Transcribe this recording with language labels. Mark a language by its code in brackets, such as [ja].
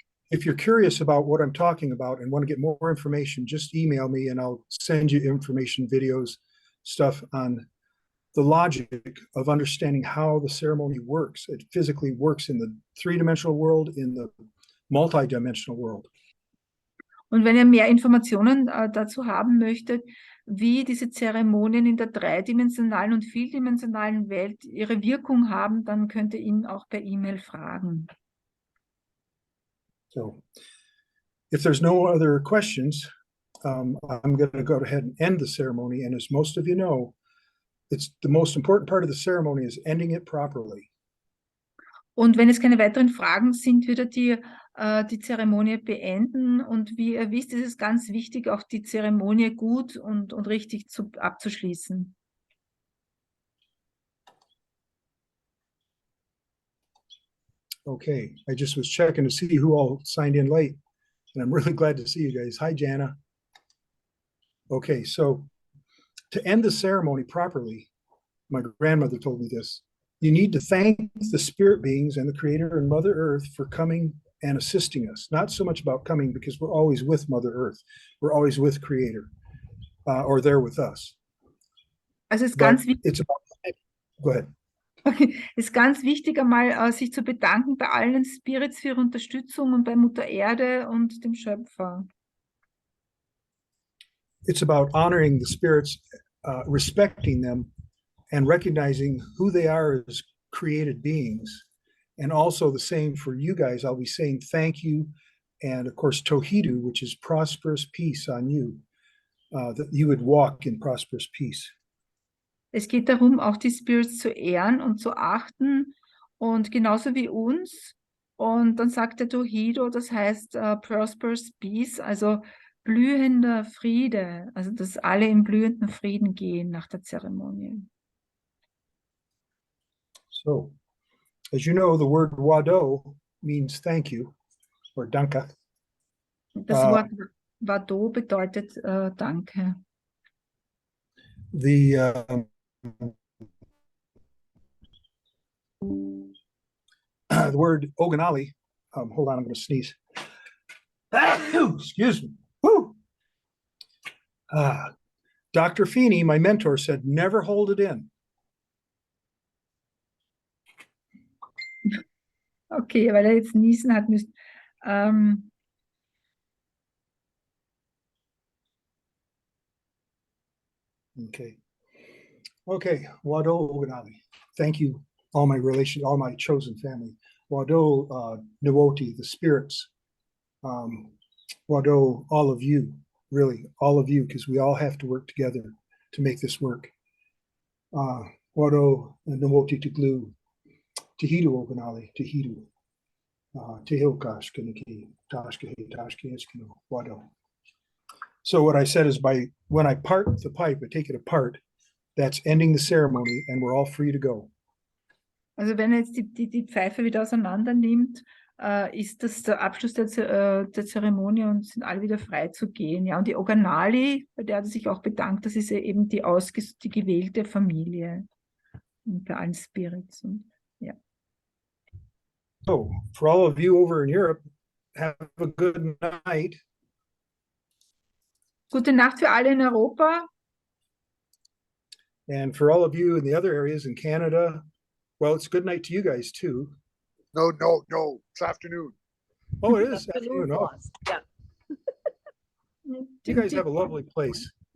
[en] If you're curious about what I'm talking about and want to get more information, just email me and I'll send you information, videos, stuff on the logic of understanding how the ceremony works. It physically works in the three-dimensional world, in the multi-dimensional world. [de] Und wenn ihr mehr Informationen dazu haben möchtet, wie diese Zeremonien in der dreidimensionalen und vieldimensionalen Welt ihre Wirkung haben, dann könnt ihr ihn auch per E-Mail fragen. [en] So if there's no other questions, I'm going to go ahead and end the ceremony. And as most of you know, it's the most important part of the ceremony is ending it properly. [de] Und wenn es keine weiteren Fragen sind, würde die Zeremonie beenden. Und wie ihr wisst, ist es ganz wichtig, auch die Zeremonie gut und richtig abzuschließen. [en] Okay, I just was checking to see who all signed in late, and I'm really glad to see you guys. Hi, Jana. Okay, so to end the ceremony properly, my grandmother told me this, you need to thank the spirit beings and the Creator and Mother Earth for coming and assisting us. Not so much about coming, because we're always with Mother Earth. We're always with Creator, or they're with us. [de] Also es ist [en] But [de] ganz wichtig. [en] it's about, go ahead. [de] Es ist ganz wichtig, einmal sich zu bedanken bei allen Spirits für ihre Unterstützung und bei Mutter Erde und dem Schöpfer. [en] It's about honoring the spirits, respecting them, and recognizing who they are as created beings. And also the same for you guys. I'll be saying thank you, and of course Tohidu, which is prosperous peace on you, that you would walk in prosperous peace. [de] Es geht darum, auch die Spirits zu ehren und zu achten und genauso wie uns. Und dann sagt der Tohido, das heißt [en] prosperous peace, [de] also blühender Friede, also dass alle im blühenden Frieden gehen nach der Zeremonie. [en] So, as you know, the word Wado means thank you, or danke. [de] Das Wort Wado bedeutet Danke. [en] The the word Oganali, hold on, I'm going to sneeze. Excuse me. Woo. Dr. Feeney, my mentor, said, never hold it in. [de] Okay, weil er jetzt niesen hat müssen. [en] Okay. Okay, Wado Oganali. Thank you, all my chosen family. Wado Nwoti, the spirits. Wado, all of you, really, all of you, because we all have to work together to make this work. [chr] Wado Nwoti Tuglu, Tehidu Oganali, Tehidu, Tehilkash Kaniki, Tashkahi, Tashki Eskino, Wado. [en] So what I said is when I part the pipe, I take it apart, that's ending the ceremony and we're all free to go. [de] Also wenn er jetzt die Pfeife wieder auseinander nimmt, ist das der Abschluss der Zeremonie und sind alle wieder frei zu gehen. Ja, und die Oganali, bei der hat er sich auch bedankt, das ist ja eben die gewählte Familie unter allen Spirits. Und, ja. [en] So for all of you over in Europe, have a good night. [de] Gute Nacht für alle in Europa. [en] And for all of you in the other areas in Canada, well, it's good night to you guys too. No, it's afternoon. Oh, it is Afternoon afternoon. for Oh, us. Yeah. you guys have a lovely place.